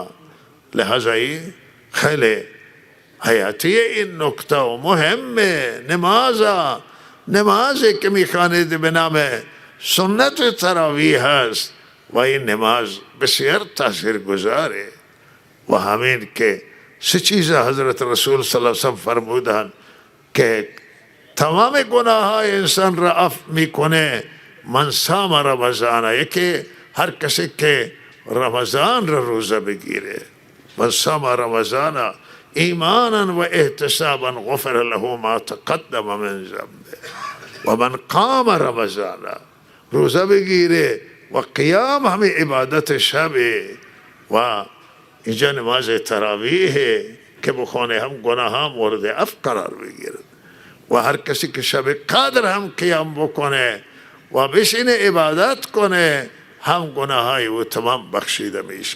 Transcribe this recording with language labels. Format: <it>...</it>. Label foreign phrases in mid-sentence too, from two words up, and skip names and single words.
<fa>و لحظه خیلی حیاتی این نکته و مهمه. نمازی که میخوانید به نام سنت تراویح هست و این نماز بسیار تاثیر گذاره. و همین که سه چیز حضرت رسول</fa> <ar>صلی اللہ علیہ وسلم</ar> <fa>فرمودن که تمام گناه های انسان را عفو میکنه.</fa> <ar>من صام رمضان،</ar> <fa>یکی هر کسی که رمضان را روزه بگیره،</fa> <ar>من صام رمضان ایمانا و احتسابا غفر له ما تقدم من ذنبه. و من قام رمضان،</ar> <fa>روزه بگیره و قیام همه عبادت شبه و اینجا نماز تراویح که بخونه هم گناه ها مورد عفو قرار بگیرد. و هر کسی که شب قدر هم قیام بکنه و بشینه عبادت کنه هم گناه های او تمام بخشیده میشه.</fa>